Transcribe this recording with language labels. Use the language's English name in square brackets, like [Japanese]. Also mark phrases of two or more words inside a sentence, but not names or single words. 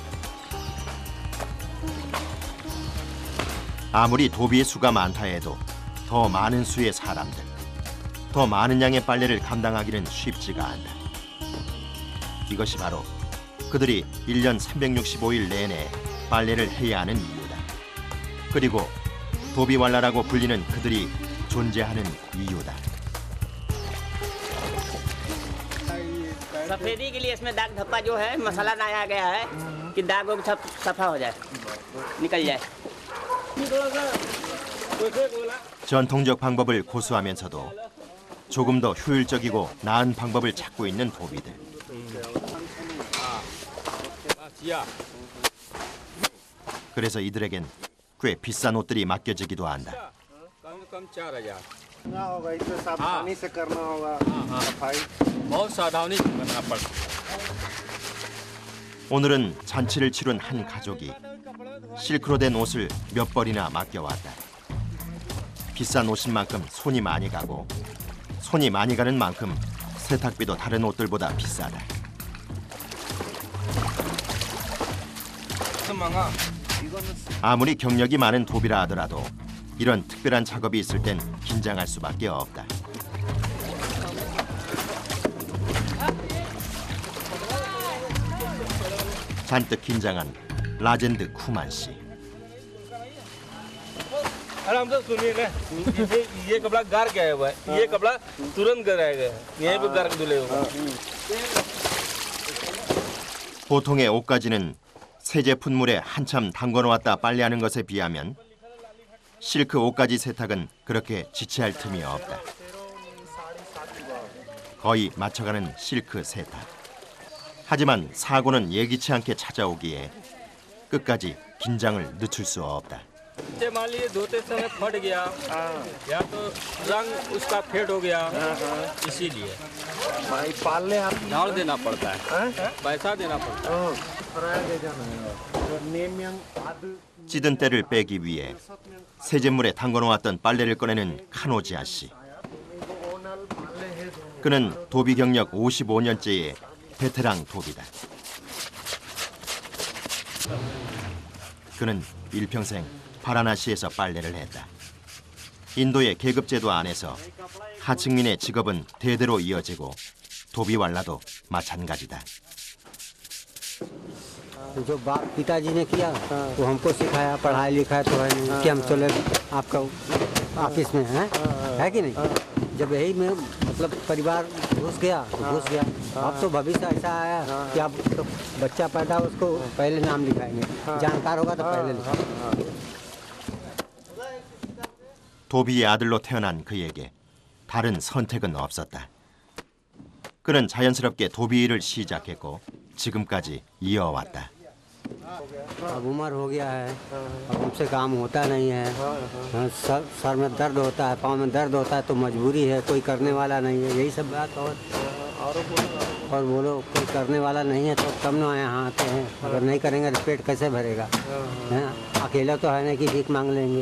[Korean] 아무리 도비의 수가 많다 해도 더 많은 수의 사람들, 더 많은 양의 빨래를 감당하기는 쉽지가 않다. 이것이 바로 그들이 1년 365일 내내 빨래를 해야 하는 이유다. 그리고 도비왈라라고 불리는 그들이 존재하는 이유다. [Hindi] सफेदी के लिए इसमें दाग धब्बा जो है मसाला डाला गया है कि दाग वो सब सफा हो जाए निकल जाए [Korean] 전통적 방법을 고수하면서도 조금 더 효율적이고 나은 방법을 찾고 있는 도비들. 그래서 이들에겐 꽤 비싼 옷들이 맡겨지기도 한다. [Hindi] सावधानी से करना होगा सफाई बहुत सावधानी से करना पड़ता [Korean] 오늘은 잔치를 치룬 한 가족이 실크로 된 옷을 몇 벌이나 맡겨왔다. 비싼 옷인 만큼 손이 많이 가고 손이 많이 가는 만큼 세탁비도 다른 옷들보다 비싸다. 아무리 경력이 많은 도비라 하더라도 이런 특별한 작업이 있을 땐 긴장할 수밖에 없다. 잔뜩 긴장한 라젠드 쿠만 씨. [Hindi] आराम से सुनिए ना ये कपड़ा गार के आया हुआ है ये कपड़ा तुरंत गराएगा यहीं पे गार के धुले होगा [Korean] 보통의 옷가지는 세제품물에 한참 담궈놓았다 빨래하는 것에 비하면 실크 옷가지 세탁은 그렇게 지체할 틈이 없다. 거의 맞춰가는 실크 세탁. 하지만 사고는 예기치 않게 찾아오기에 끝까지 긴장을 늦출 수 없다. [Hindi] मान लीजिए धोते समय फट गया या तो रंग उसका फेड हो गया इसीलिए पालने आप झाड़ देना पड़ता है पैसा देना पड़ता है [Korean] 찌든 때를 빼기 위해 세제물에 담궈놓았던 빨래를 꺼내는 카노지아 씨. 그는 도비 경력 55년째의 베테랑 도비다. 그는 일평생 바라나시에서 빨래를 했다. 인도의 계급제도 안에서 하층민의 직업은 대대로 이어지고 도비왈라도 마찬가지다. [Hindi] जो बाप पिताजी ने किया वो हमको सिखाया, पढ़ाई लिखाई तो है नहीं कि हम चले आपका ऑफिस में है कि नहीं। जब यही में मतलब परिवार घुस गया तो घुस गया। अब तो भविष्य ऐसा आया कि अब तो बच्चा पैदा उसको पहले नाम लिखाएंगे, जानकार होगा तो पहले लिखाएंगे। [Korean] 도비의 아들로 태어난 그에게 다른 선택은 없었다. 그는 자연스럽게 도비 일을 시작했고 지금까지 이어왔다. [Hindi] अब उम्र हो गया है, अब हमसे काम होता नहीं है। सर में दर्द होता है, पाँव में दर्द होता है तो मजबूरी है, कोई करने वाला नहीं है। यही सब बात। और बोलो कोई करने वाला नहीं है तो तब ना यहाँ आते हैं। अगर नहीं करेंगे तो पेट कैसे भरेगा। अकेला तो है नहीं कि भीख मांग लेंगे।